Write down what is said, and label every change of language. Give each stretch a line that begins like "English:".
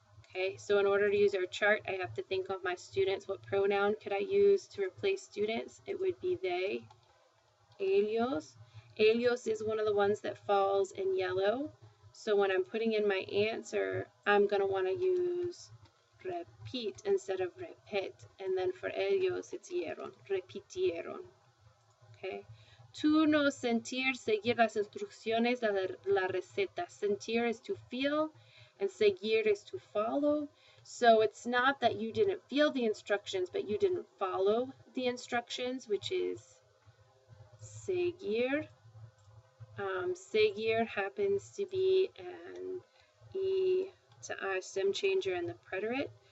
English: Okay, so in order to use our chart, I have to think of my students. What pronoun could I use to replace students? It would be they, ellos. Ellos is one of the ones that falls in yellow. So when I'm putting in my answer, I'm going to want to use repeat instead of repet. And then for ellos, it's hicieron, repitieron. Okay.
Spanish: Tu no sentir, seguir las instrucciones de la receta.
English: Sentir is to feel, and seguir is to follow. So it's not that you didn't feel the instructions, but you didn't follow the instructions, which is seguir. Seguir happens to be an E to I stem changer in the preterit.